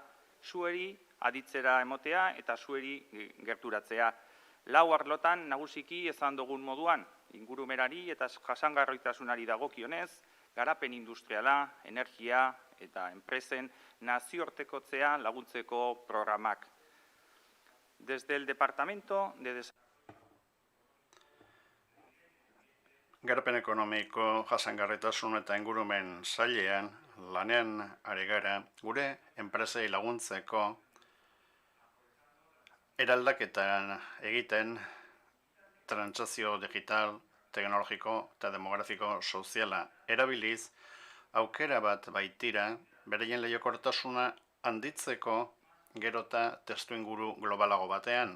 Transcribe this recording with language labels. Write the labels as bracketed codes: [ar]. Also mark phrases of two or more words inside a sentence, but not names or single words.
[eu] Zueri aditzera emotea eta zueri gerturatzea. 4 arlotan nagusiki esan dugun moduan, ingurumerari eta jasangarritasunari dagokionez, garapen industriala, energia eta enpresen nazioartekotzea laguntzeko programak. [es] Desde el Departamento de Desarrollo [eu] Garapen ekonomiko, jasangarritasun eta ingurumen sailean lanean ari gara gure enpresei laguntzeko eraldaketan egiten trantsizio digital, teknologiko eta demografiko soziala erabiliz aukera bat baitira beraien lehiakortasuna handitzeko gero eta testuinguru globalago batean.